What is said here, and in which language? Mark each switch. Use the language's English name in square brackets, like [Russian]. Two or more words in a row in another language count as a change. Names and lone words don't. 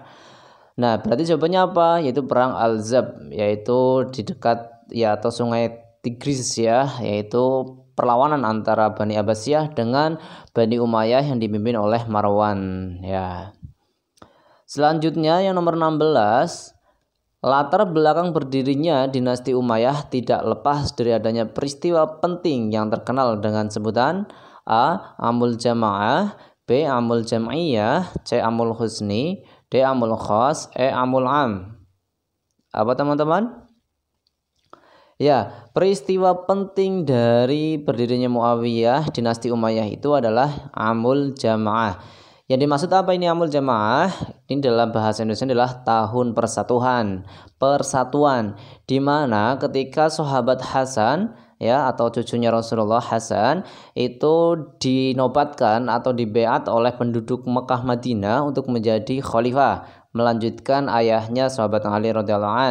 [Indonesian] Nah, berarti jawabannya apa? Yaitu perang Al-Ahzab, yaitu di dekat ya atau sungai Tigris ya, yaitu perlawanan antara Bani Abbasiyah dengan Bani Umayyah yang dipimpin oleh Marwan ya. Selanjutnya yang nomor 16, latar belakang berdirinya dinasti Umayyah tidak lepas dari adanya peristiwa penting yang terkenal dengan sebutan A. Amul Jamaah, B. Amul Jam'iyah, C. Amul Husni, D. Amul Khas, E. Amul Am. Apa teman-teman? Ya, peristiwa penting dari berdirinya Muawiyah dinasti Umayyah itu adalah Amul Jamaah. Yang dimaksud apa ini Amul Jamaah? Ini dalam bahasa Indonesia adalah tahun persatuan, di mana ketika sahabat Hasan ya atau cucunya Rasulullah Hasan itu dinobatkan atau dibeat oleh penduduk Mekah Madinah untuk menjadi khalifah, melanjutkan ayahnya sahabat Ali [Arabic] رضي الله عن.